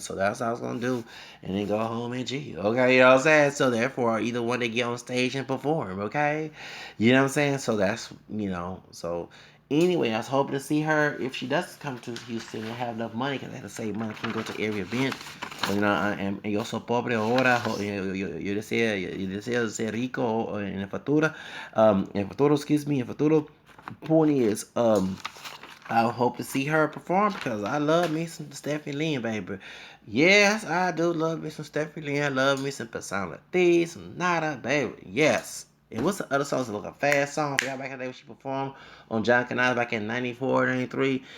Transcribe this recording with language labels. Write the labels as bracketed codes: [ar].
[en] So that's what I was gonna do, and then go home and chill. Okay, you know what I'm saying. So therefore, either one they get on stage and perform. Okay, you know what I'm saying? So that's, so anyway, I was hoping to see her if she does come to Houston and have enough money because I have to save money. I can go to every event. [es] And yo soy pobre ahora. Yo deseo ser rico en el futuro. [en] Excuse me, [es] en el futuro. [en] Point is, I hope to see her perform because I love me some Stephanie Lynn, baby. Yes, I do love me some Stephanie Lynn. I love me some Personality, some Nada, baby. Yes. And what's the other songs? Like a fast song. I forgot back in the day when she performed on John Canal back in 94, 93.